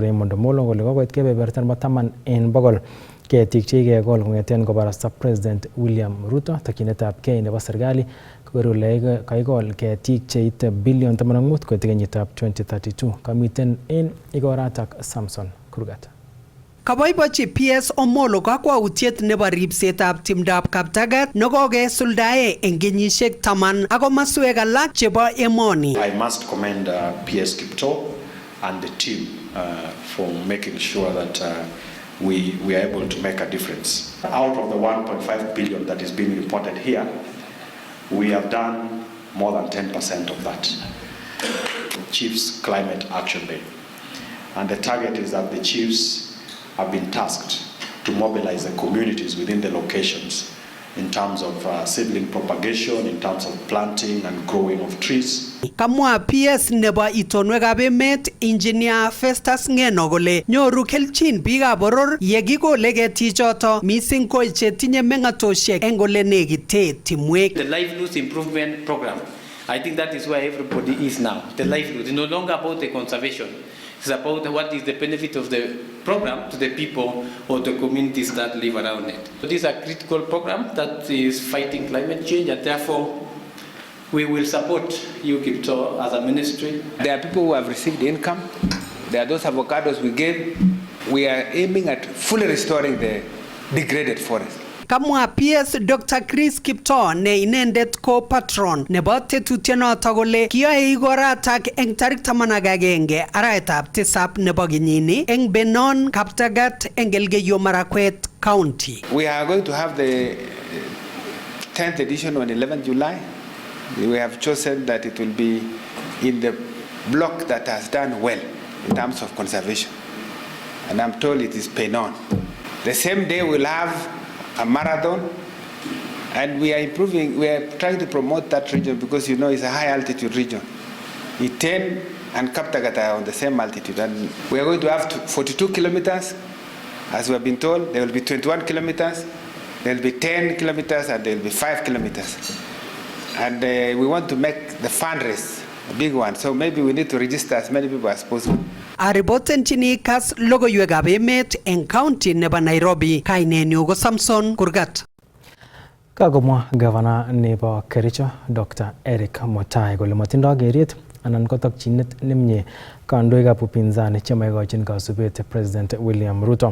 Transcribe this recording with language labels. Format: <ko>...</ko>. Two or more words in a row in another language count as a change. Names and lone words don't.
<kln>Raymond Omolo kole kokoit kebeberta nebo 10% ketik chekikekol kong'eten kobarasta President William Ruto tokyinetabgei nebo serikali kokerule kaikol ketik cheite bilion 15 koit kenyitab 2032. Kamiten en igoratak Samson Kurgat. Kaboibochi PS Omolo kakwautiet nebo ripsetab timdab Kaptagat nekokesuldae eng kenyisiek 10 ak komaswek alak chebo emoni.</kln> <en>I must commend PS Kipto and the team for making sure that we are able to make a difference. Out of the 1.5 billion that is being reported here, we have done more than 10% of that. Chiefs Climate Action Day. And the target is that the chiefs have been tasked to mobilize the communities within the locations in terms of seedling propagation, in terms of planting and growing of trees.</en> <kln>Kamwa PS nebo itonwekab emet Engineer Festus Ngeno kole nyoru kelchin biikab boror yekikole ketichoto mising ko chetinye meng'atoshek eng ole nekite timwek.</kln> <en>The livelihood improvement program, I think that is where everybody is now. The livelihood is no longer about the conservation. It's about what is the benefit of the program to the people or the communities that live around it. So this is a critical program that is fighting climate change, and therefore we will support you, Kipto, as a ministry. There are people who have received income. There are those avocados we gave. We are aiming at fully restoring the degraded forest.</en> <kln>Kamwa PS Dr. Chris Kipto ne inendet ko patron nebo tetutienoto kole kiyoe igoratak eng tarik 11 arawetab tisab nebo kenyini eng Benon, Kaptagat eng Elgeyo Marakwet County.</kln> <en>We are going to have the 10th edition on 11th July. We have chosen that it will be in the block that has done well in terms of conservation. And I'm told it is Benon. The same day we'll have a marathon, and we are trying to promote that region because it's a high altitude region. Iten and Kaptagat are on the same altitude, and we are going to have 42 kilometers. As we have been told, there will be 21 kilometers, there will be 10 kilometers, and there will be 5 kilometers. And we want to make the fund race a big one, so maybe we need to register as many people as possible.</en> <kln>Ariboten chini Kass logoiwekab emet eng county nebo Nairobi, kainenyu ko Samson Kurgat. Kagomwa Governor nebo Kericho Dr. Eric Mutai kole matindoi keret anan ko tokchinet nemie kandoikab upinzani chemaikochin kasubet President William Ruto.</kln>